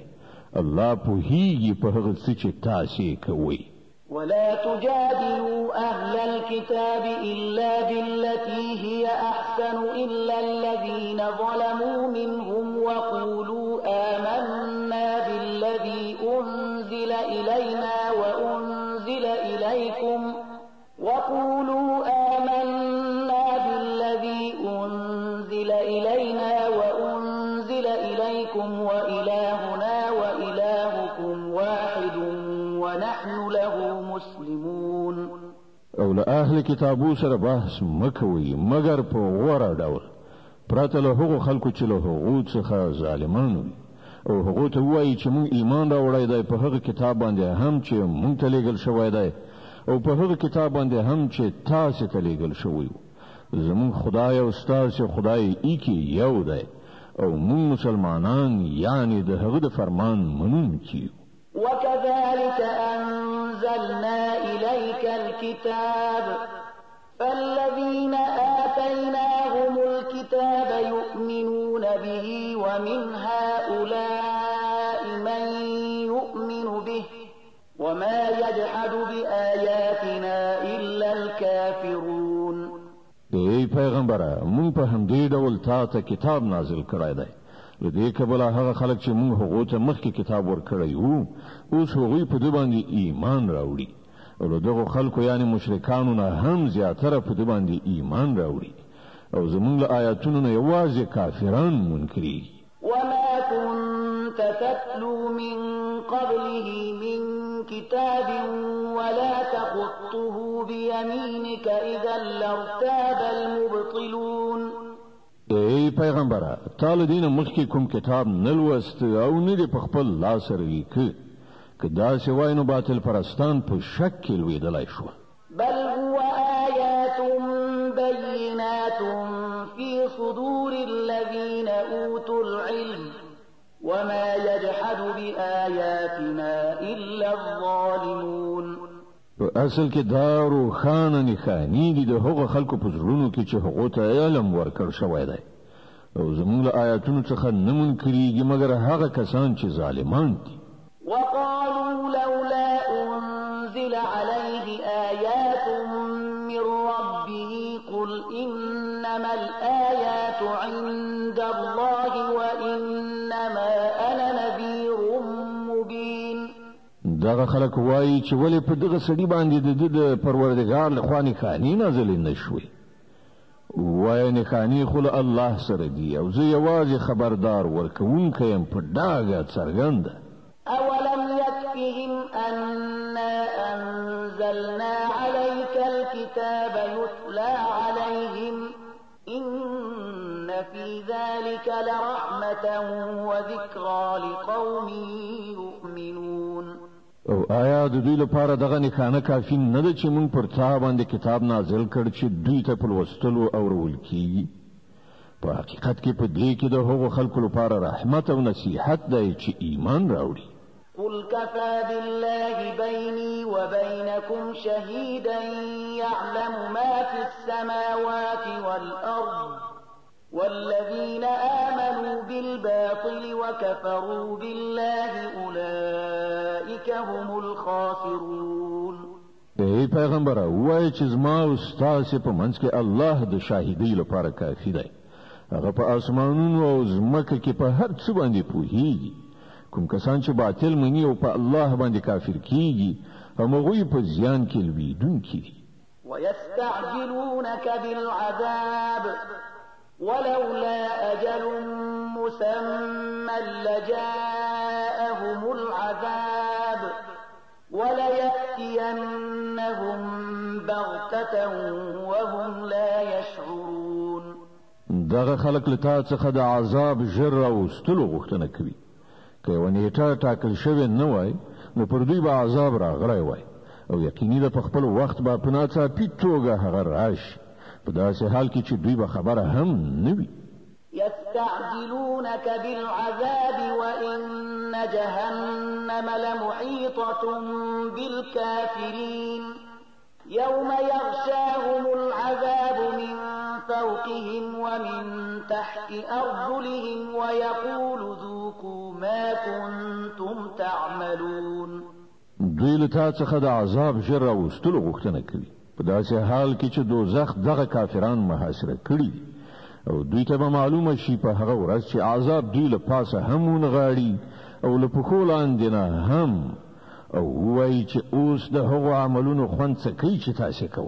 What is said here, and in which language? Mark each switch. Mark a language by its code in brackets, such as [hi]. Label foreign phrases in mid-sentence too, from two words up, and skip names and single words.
[ps] الله پوهیږي په هغه څه چې تاسو کوئ. [ar] ولا تجادلوا أهل الكتاب إلا بالتي هي أحسن إلا الذين ظلموا منهم وقولوا آمنا بالذي أنزل إلينا وأنزل إليكم وإلهنا وإلهكم واحد ونحن له مسلمون. [ps] او له اهل کتابو سره بحث مکوي مگر په غوړه ډول پرته له هغو خلکو چې له هغو څخه ظالمانو او هغو ته وایي چې مونږ ایمان راوړی دی په هغه کتاب باندې هم چې مونږ ته لېږل شوی دی او په هغه کتاب باندې هم چې تاسو ته لېږل شوی. زمون خدای او ستاسو خدای ایکی یو دی او مونږ مسلمانان یعنی د هغه د فرمان منونکي. [ar] وكذلك أنزلنا إليك الكتاب فالذين آتيناهم الكتاب يؤمنون به ومن هؤلاء من يؤمن به وما يجحد بآياتنا إلا الكافرون. [ps] ای پیغمبره مونږ په همدې ډول تا ته کتاب نازل کړی دی. لدې کبل هغه خلک چې مونږ هغه ته مخکې کتاب ورکړی وو اوس هغوی په دې باندې ایمان راوړي او دغه خلکو یعنی مشرکانو نه هم زیاتره په دې باندې ایمان راوړي او زمونږ له آیاتونو نه یوازې کافران منکري. [ar] وما كنت تتلو من قبله من كتاب ولا تخطه بيمينك إذا لارتاب المبطلون. [ps] ای پیغمبره تعالی دین مخکې کوم کتاب نلوست او نه په خپل لاس سره لیکه که دا سوای نو باطل پرستان په شک کې لویدلای شو. [ar] بل هو آیات بینات فی صدور الذین اوتوا العلم وما يجحد بآياتنا إلا الظالمون. [ps] په اصل کې دا روښانه نښانې دي د هغو خلکو په زړونو کې چې هغو ته علم ورکړ شوی دی او زموږ له آیاتونو څخه نه منکرېږي مګر هغه کسان چې ظالمان دي. [ar] وقالوا لولا أنزل عليه آيات من ربه قل إنما الآيات عند الله وإنما أنا نذير مبين. [ps] دغه خلک وایي چې ولې په دغه سړي باندې د پروردګار لخوا نښانې نازلې نشوي. وایي نښانې خو له الله سره دي او زه یوازې خبردار ورکوونکی یم په ډاګه څرګنده. [ar] أولم يكفهم أنا أنزلنا عليك الكتاب يتلى عليهم إن في ذلك لرحمة وذكرى لقوم يؤمنون. [ps] او آیا د دوی لپاره دغه نښانه کافي نه ده چې موږ پر تا باندې کتاب نازل کړ چې دوی ته په لوستلو او اورول کیږي؟ په حقیقت کې په دې کې د هغو خلکو لپاره رحمت او نصیحت دی چې ایمان راوړي. [ar] قل كفى بالله بيني وبينكم شهيدا يعلم ما في السماوات والأرض والذين آمنوا بالباطل وكفروا بالله أولئك هم الخاسرون. [ps] ای پیغمبر وایي چې زما او ستاسو په منځ کې الله د شاهدۍ لپاره کافي دی. هغه په اسمانونو او ځمکه کې په هر څه باندې پوهیږي. کوم کسان چې باطل مني او په الله باندې کافر کیږي هغوی په زیان کې لویدونکي دي. [ar] ويستعجلونك بالعذاب ولولا أجل مسمى لجاءهم العذاب وليأتينهم بغتة وهم لا يشعرون. [ps] دغه خلق لتا څخه د عذاب ژر راوستلو غوښتنه کوي. که یو نیټه ټاکل شوې نه وای نو پر دوی به عذاب راغلی وای او یقیني ده په خپل وخت به په ناڅاپي توګه هغه راشي په داسې حال کې چې دوی به خبره هم نه وي. [ar] يستعجلونك بالعذاب وإن جهنم لمحيطة بالكافرين يوم يغشاهم العذاب من فوقهم ومن تحت أرجلهم ويقول ذوقوا ما كنتم تعملون. [ps] دوی له تا څخه د عذاب ژر راوستلو غوښتنه کوي په داسې حال کې چې دوزخ دغه کافران محاصره کړي او دوی ته به معلومه شي په هغه ورځ چې عذاب دوی له پاسه هم ونغاړي او له پښو لاندې نه هم او وایي چې اوس د هغو عملونو خوند څه کوي چې تاسې کول.